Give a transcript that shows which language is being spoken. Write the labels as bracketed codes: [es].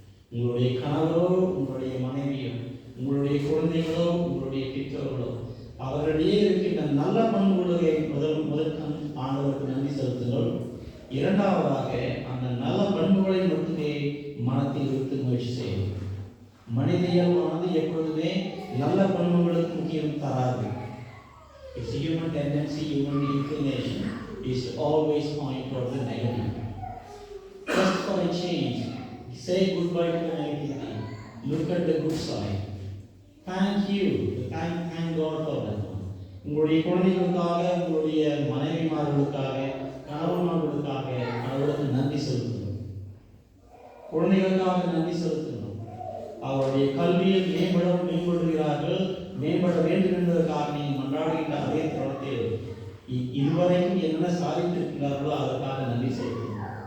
[ta] உங்களுடைய கணவரோ, உங்களுடைய மனைவியோ, உங்களுடைய குழந்தைகளோ, உங்களுடைய பெற்றோர்களோ, அவர்களிடையே இருக்கின்ற நல்ல பண்புகளை முதல் ஆண்டவருக்கு நன்றி செலுத்துங்கள். இரண்டாவதாக அந்த நல்ல பண்புகளை மட்டுமே மனத்தில் இருந்து முயற்சி செய்யும். மனித இயல்பானது எப்பொழுதுமே நல்ல பண்புகளுக்கு முக்கியம் தராது. [en] Its human tendency, human inclination is to always point towards the negative. Just for a change, say goodbye to the negativity. Look at the good side. Thank you. Thank God for that. [ta] உங்களுடைய குழந்தைகளுக்காக, உங்களுடைய மனைவிமார்களுக்காக, கணவன்மார்களுக்காக அவர்களுக்கு நன்றி செலுத்தணும். குழந்தைகளுக்காக நன்றி செலுத்தணும். அவருடைய கல்வியில் மேம்படுகிறார்கள், மேம்பட வேண்டும் என்பதற்காக நீங்கள் மன்றாடுகின்ற அதே தருணத்தில் இதுவரைக்கும் என்ன சாதித்திருக்கிறார்களோ அதற்காக நன்றி செலுத்தணும்.